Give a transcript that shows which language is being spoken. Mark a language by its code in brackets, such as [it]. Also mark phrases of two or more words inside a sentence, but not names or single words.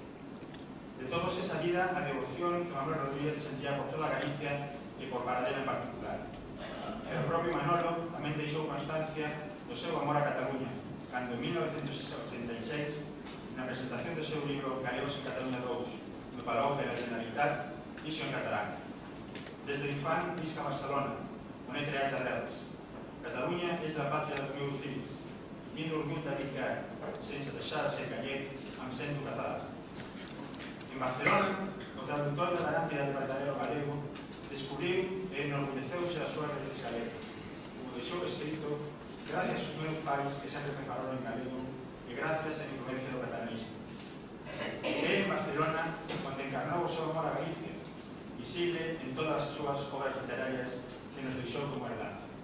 [gl] De todos esa vida a devoción que Manuel Rodríguez sentía por toda Galicia e por Paradela en particular. E o propio Manolo tamén deixou constancia do seu amor a Cataluña, cando en 1986, na presentación do seu libro Galegos en Cataluña 2, no Palau de la Generalitat, dixo en catalán: [ca] desde infant visc a Barcelona, on he creat arrels. Catalunya és la pàtria dels meus fills. Tinc l'orgull de dir que, sense deixar de ser gallec, em sento català. [gl] En Barcelona, o traductor de la lámpida de verdadero galego descubriu e enorgulleceuse das súas raíces galegas. Como deixou escrito, gracias aos meus pais que sempre me falaron en galego e gracias á influencia do catalanismo. É en Barcelona onde encarnou o seu amor a Galicia, visible en todas as súas obras literarias que nos deixou como heranza.